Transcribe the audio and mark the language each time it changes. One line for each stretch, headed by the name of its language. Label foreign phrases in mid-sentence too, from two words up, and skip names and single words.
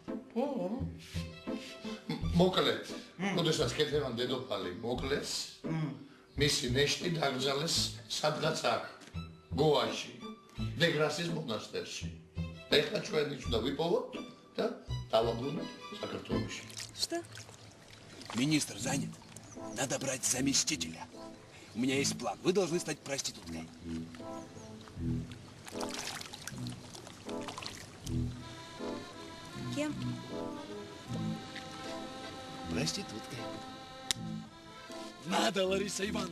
Georgian: მოკლედ, როდესაც კეთევან დედოფალი მოკლეს, მისი ნეშტი დაკრძალეს სადღაც აქ, გოაში, დეგრასის მონასტერში. ეხლა ჩვენ იცოდა ვიპოვოთ და დავაბრუნოთ საქართველოში.
Russian: Что? Министр занят. Надо брать заместителя. У меня есть план. Вы должны стать проституткой. Кем? Проституткой. Надо, Лариса Ивановна.